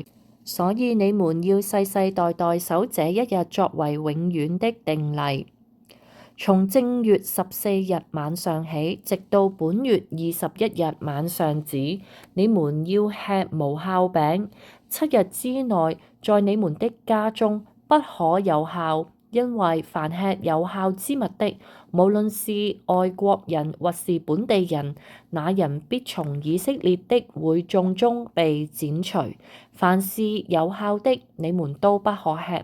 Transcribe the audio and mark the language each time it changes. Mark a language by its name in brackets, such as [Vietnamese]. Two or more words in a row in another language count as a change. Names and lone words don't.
[Chinese] 所以你們要世世代代守這一日作為永遠的定例。從正月14日晚上起，直到本月21日晚上止，你們要吃無酵餅。7日之內，在你們的家中不可有酵，因為凡吃有酵之物的，無論是外國人或是本地人，那人必從以色列的會眾中被剪除。凡是有酵的，你們都不可吃。